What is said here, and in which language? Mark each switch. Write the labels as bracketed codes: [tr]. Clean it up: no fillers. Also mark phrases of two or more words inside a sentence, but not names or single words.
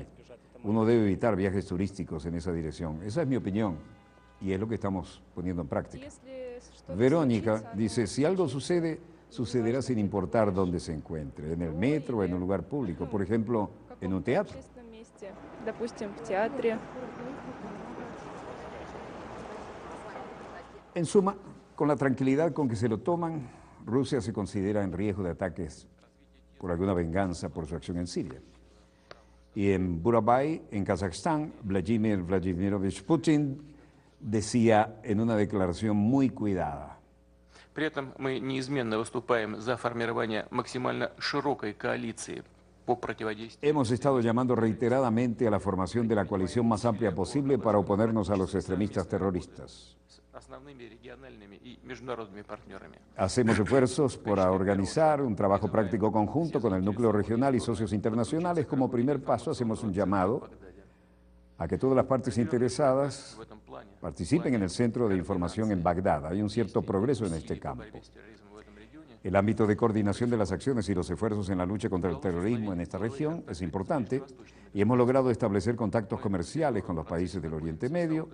[es] Uno debe evitar viajes turísticos en esa dirección. Esa es mi opinión y es lo que estamos poniendo en práctica. Verónica dice: si algo sucede, sucederá sin importar dónde se encuentre, en el metro o en un lugar público, por ejemplo, en un teatro. [ru] Допустим, в театре. [es] En suma, con la tranquilidad con que se lo toman, Rusia se considera en riesgo de ataques por alguna venganza por su acción en Siria. Y en Burabay, en Kazajstán, Vladimir Vladimirovich Putin decía en una declaración muy cuidada: [ru] При этом мы неизменно выступаем за формирование максимально широкой коалиции по противодействию. [es] hemos estado llamando reiteradamente a la formación de la coalición más amplia posible para oponernos a los extremistas terroristas. [ru] Основными региональными и международными партнерами. [es] Hacemos esfuerzos por organizar un trabajo práctico conjunto con el núcleo regional y socios internacionales. Como primer paso, hacemos un llamado a que todas las partes interesadas participen en el Centro de Información en Bagdad. Hay un cierto progreso en este campo. El ámbito de coordinación de las acciones y los esfuerzos en la lucha contra el terrorismo en esta región es importante y hemos logrado establecer contactos comerciales con los países del Oriente Medio.